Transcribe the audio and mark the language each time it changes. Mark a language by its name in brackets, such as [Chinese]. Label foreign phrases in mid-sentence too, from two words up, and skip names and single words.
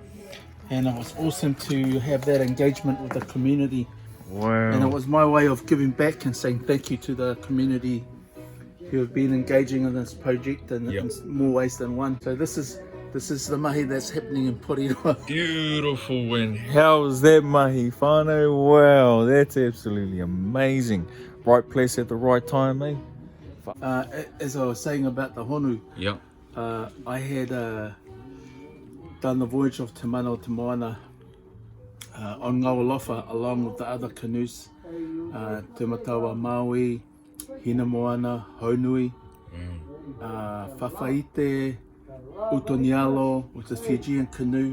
[English] And it was awesome to have that engagement with the community. Wow. And it was my way of giving back and saying thank you to the community who have been engaging in this project in more ways than one. So this is the mahi that's happening in Pariroa. Beautiful, and how is that [Māori] mahi whānau? [English] Wow, that's absolutely amazing. Right place at the right time, eh? As I was saying about the honu, I had done the voyage of Te Mana o Te Moana on Ngawalofa along with the other canoes, Te Matawa Maui, Hina Moana, Haunui, Whawhaite, Utonialo, which is Fijian canoe.